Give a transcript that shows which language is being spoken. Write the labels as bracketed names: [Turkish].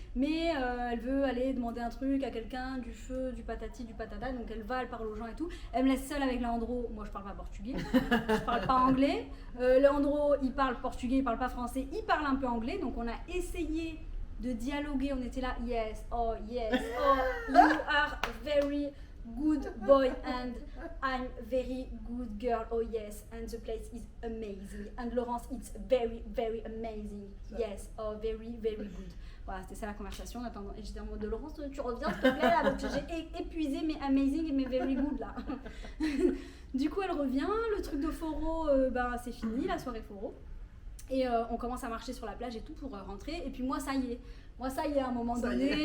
[French] Mais elle veut aller demander un truc à quelqu'un, du feu, du patati, du patata. Donc elle va, elle parle aux gens et tout. Elle me laisse seule avec Leandro. Moi je parle pas portugais, je parle pas anglais. Leandro il parle portugais, il parle pas français, il parle un peu anglais. Donc on a essayé de dialoguer. [English] On était là, yes, oh, you are very good boy and I'm very good girl, oh yes, and the place is amazing, and Laurence, it's very, very amazing, yes, oh, very, very good. [French] Voilà, c'était ça la conversation. Et j'étais en mode de Laurence, tu reviens s'il te plaît là, parce que j'ai épuisé mes amazing et mes very good là. Du coup, elle revient, le truc de Foro, c'est fini, la soirée Foro. Et on commence à marcher sur la plage et tout pour rentrer. Et puis moi, ça y est, à un moment donné.